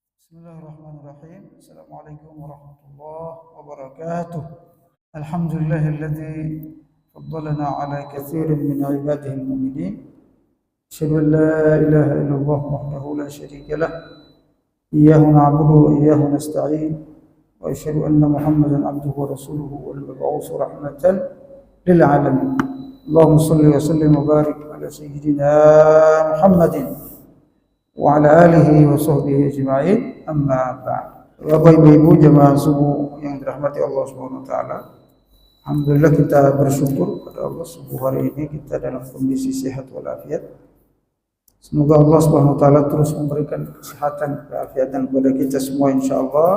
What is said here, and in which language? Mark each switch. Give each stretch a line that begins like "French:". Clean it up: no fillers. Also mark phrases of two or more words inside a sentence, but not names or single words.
Arabic: بسم الله الرحمن الرحيم. السلام عليكم ورحمة الله وبركاته. الحمد لله الذي فضلنا على كثير من عباده المؤمنين. أشهد أن لا إله إلا الله وحده لا شريك له. إياه نعبد وإياه نستعين. وأشهد أن محمدا عبده ورسوله المبعوث رحمة للعالمين. اللهم صل وسلم وبارك على سيدنا محمد وعلى آله وصحبه أجمعين، أما بعد.
Indonesian: Bapak Ibu jemaah subuh yang dirahmati Allah
Arabic: سبحانه وتعالى.
Indonesian: Alhamdulillah kita bersyukur pada Allah subuh hari ini kita dalam kondisi sehat walafiat. Semoga Allah
Arabic: سبحانه وتعالى
Indonesian: terus memberikan kesehatan, keafiatan kepada kita semua insyaallah.